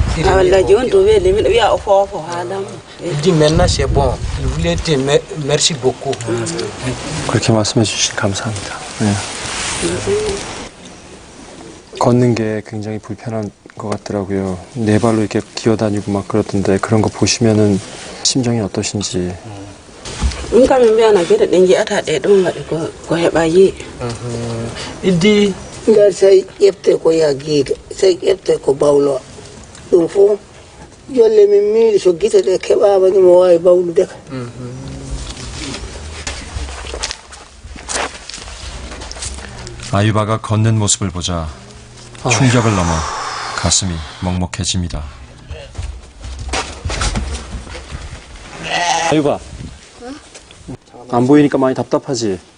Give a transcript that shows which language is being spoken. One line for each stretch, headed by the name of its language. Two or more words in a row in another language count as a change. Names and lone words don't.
Korean: 그렇게 말씀해 주시니 감사합니다. 네. 걷는 게 굉장히 불편한 것 같더라고요. 네 발로 이렇게 기어다니고 막 그러던데 그런 거 보시면은 심정이 어떠신지.
Fula: ngar say ƴefte ko yaggiga say ƴefte ko bawlo ɗum fof jolle min miili so gite ɗe keɓama ni mo wawi bawlude ka
Korean: 아유바가 걷는 모습을 보자 충격을 넘어 가슴이 먹먹해집니다. 아유바, 안 보이니까 많이 답답하지?